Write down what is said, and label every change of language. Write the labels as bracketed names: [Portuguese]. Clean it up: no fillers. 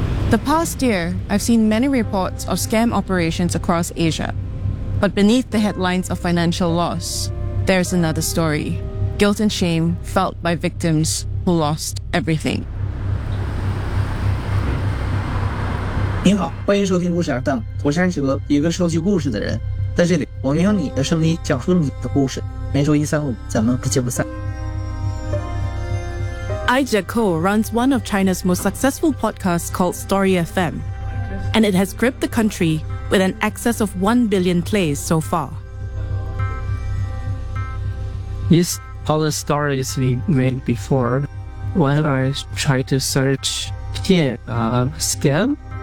[English] The past year, I've seen many reports of scam operations across Asia. But beneath the headlines of financial loss, there's another story. Guilt and shame felt by victims who lost everything. [Chinese] 你好，欢迎收听故事耳档，我是安哲，一个收集故事的人。在这里，我们用你的声音讲述你的故事。每周一、三、五，咱们不见不散。Aja [English] Ko runs one of China's most successful podcasts called Story FM, and it has gripped the country with an excess of 1 billion plays so far. Yes, all the stories we made before, when I try to search scam.